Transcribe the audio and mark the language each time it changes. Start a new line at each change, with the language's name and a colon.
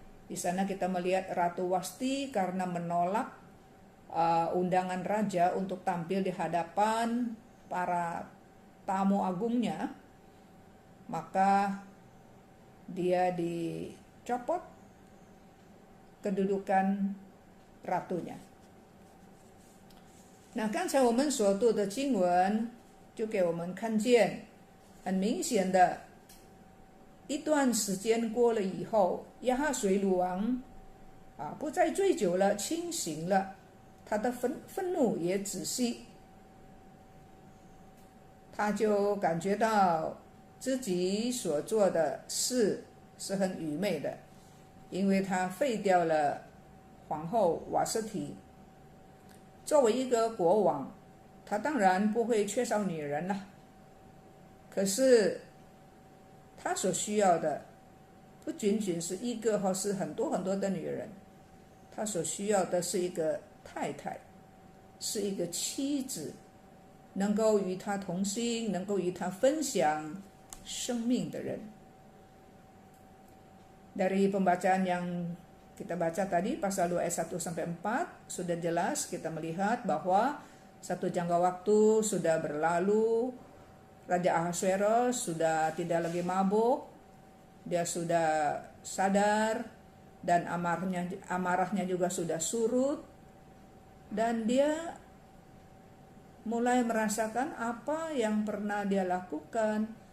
Indonesian: Di sana kita melihat Ratu Wasti karena menolak undangan raja untuk tampil di hadapan para tamu agungnya, maka dia dicopot kedudukan ratunya。
Chinese: 那刚才我们所读的经文就给我们看见，很明显的，一段时间过了以后，亚哈水鲁王不再醉酒了，清醒了，他的愤怒也止息，他就感觉到自己所做的事是很愚昧的，因为他废掉了皇后瓦斯提。作为一个国王，他当然不会缺少女人了，可是他所需要的不仅仅是一个或是很多很多的女人，他所需要的是一个太太，是一个妻子，能够与他同心，能够与他分享生命的人。
Indonesian: Dari pembacaan yang kita baca tadi pasal 2 ayat 1-4 sudah jelas kita melihat bahwa satu jangka waktu sudah berlalu, Raja Ahasuerus sudah tidak lagi mabuk, dia sudah sadar dan amarahnya juga sudah surut, dan dia mulai merasakan apa yang pernah dia lakukan.